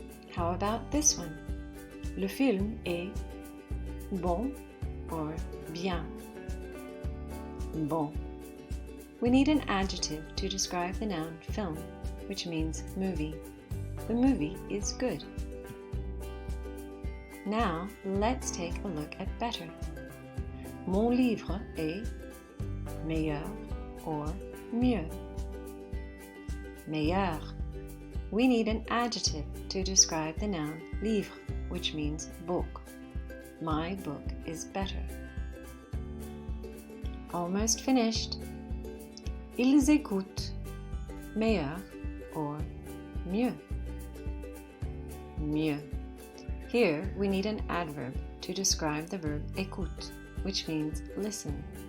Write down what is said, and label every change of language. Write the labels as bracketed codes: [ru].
[en] How about this one? [fr] Le film est bon or bien. Bon. [en] We need an adjective to describe the noun film, which means movie. The movie is good. Now, let's take a look at better. [fr] Mon livre est meilleur or mieux. Meilleur. [en] We need an adjective to describe the noun livre, which means book. My book is better. Almost finished. [fr] Ils écoutent meilleur or mieux. Mieux. [en] Here we need an adverb to describe the verb écoute, which means listen.